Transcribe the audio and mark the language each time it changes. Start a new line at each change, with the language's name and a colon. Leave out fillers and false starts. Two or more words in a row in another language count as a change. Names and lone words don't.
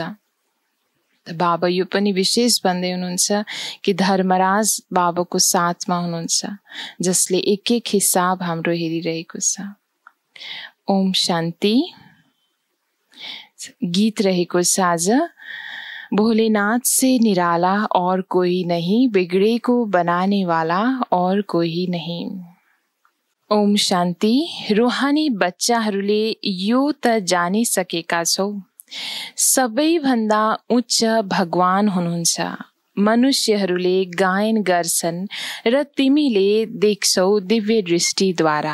Nepali: बाबा यो पनि विशेष भन्दै हुनुहुन्छ कि धर्मराज बाबाको साथमा हुनुहुन्छ जसले एक एक हिसाब हाम्रो हेरिरहेको छ। ओम शान्ति। गीत रहेको छ आज,
Hindi: भोलेनाथ से निराला और कोई नहीं, बिगड़े को बनाने वाला और कोही नहीं।
Nepali: ओम शान्ति। रूहानी बच्चाहरूले यो त जानिसकेका छौ, सबैभन्दा उच्च भगवान हुनुहुन्छ। मनुष्यहरूले गायन गर्छन् र तिमीले देख्छौ दिव्य दृष्टिद्वारा।